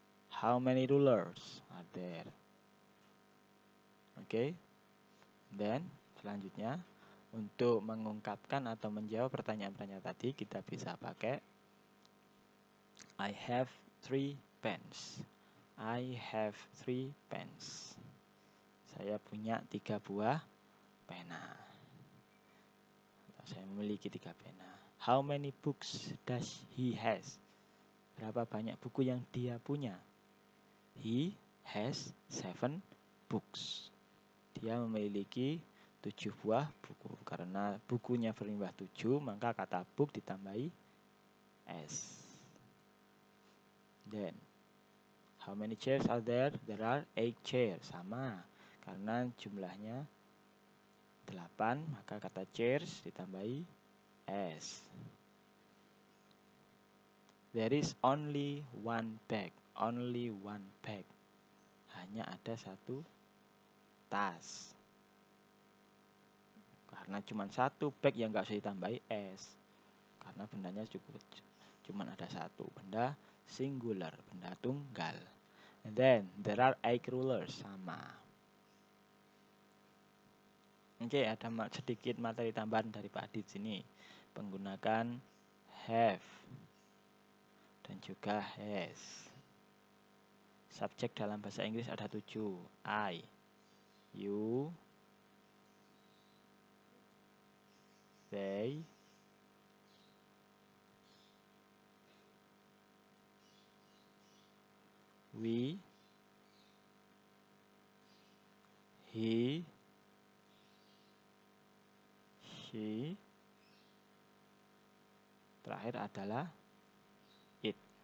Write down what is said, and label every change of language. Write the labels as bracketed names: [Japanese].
[English] How many rulers are there? Oke. [Indonesian] Dan selanjutnya untuk mengungkapkan atau menjawab pertanyaan-pertanyaan tadi kita bisa pakai [English] I have 3 pens. I have 3 pens. [Indonesian] Saya punya 3 buah pena. Saya memiliki 3 pena. [English] How many books does he has? [Indonesian] Berapa banyak buku yang dia punya? [English] He has 7 books. [Indonesian] Dia memiliki 7 buah buku. Karena bukunya berjumlah 7, maka kata book ditambahi s. [English] Then, how many chairs are there? There are 8 chairs. [Indonesian] Sama. Karena jumlahnya 8, maka kata chairs ditambahi s. [English] There is only one bag. Only one bag. [Indonesian] Hanya ada satu tas. Karena cuma satu bag yang nggak usah ditambahi s. Karena bendanya cuma ada satu. Benda singular, benda tunggal. [English] And then, there are 8 rulers. [Indonesian] Sama. Oke, ada sedikit materi tambahan dari Pak Adit sini. Menggunakan have dan juga has. Subjek dalam bahasa Inggris ada 7. [English] I, you, they, we, he, she, [Indonesian] terakhir adalah [English] it.